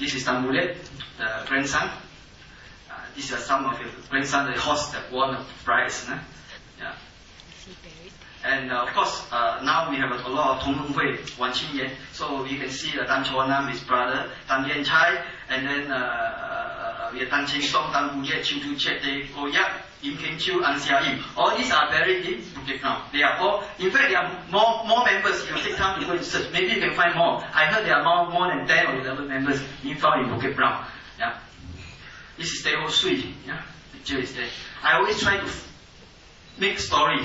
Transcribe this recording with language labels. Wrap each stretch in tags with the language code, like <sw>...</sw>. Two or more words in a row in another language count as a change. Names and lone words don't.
<en>This is Tambulet, the grandson. These are some of his grandson, the horse that won the prize. Yeah. And of course, now we have a lot of Tong Lung Hui, Wan Qing Yan. So you can see Tan Chua Nam, his brother, Tan Yan Chai, and then we have Tan Cheng Song, Tan Bu Ye, Chiu Tu Chet, Te Ko Yap, Im Keng Chiu, An Sia Im. All these are buried in Bukit now. They are all, in fact, there are more members. You take time to go and search. Maybe you can find more. I heard there are more than 10 or 11 members being found in Bukit Brown. Yeah. This is Teh Ho Sui. Yeah. Picture is there. I always try to make stories.</en>